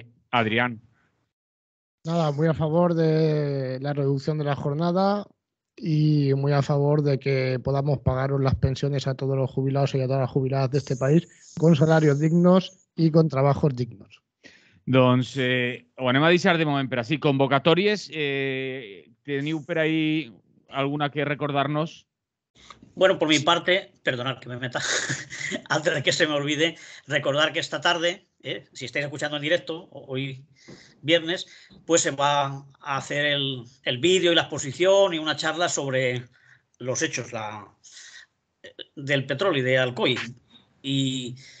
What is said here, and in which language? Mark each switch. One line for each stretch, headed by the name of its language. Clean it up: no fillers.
Spanish: Adrián. Nada, muy a favor de la reducción de la jornada y muy a favor de que podamos pagaros las pensiones a todos los jubilados y a todas las jubiladas de este país con salarios dignos i con trabajos dignos.
Catalan: Doncs ho anem a deixar de moment per així. Convocatòries, teniu per ahí alguna que recordar-nos?
Spanish: Bueno, por mi parte, perdonad que me meta, antes de que se me olvide, recordar que esta tarde, si estáis escuchando en directo, hoy viernes, pues se va a hacer el vídeo y la exposición y una charla sobre los hechos del petróleo y de Alcoy. Y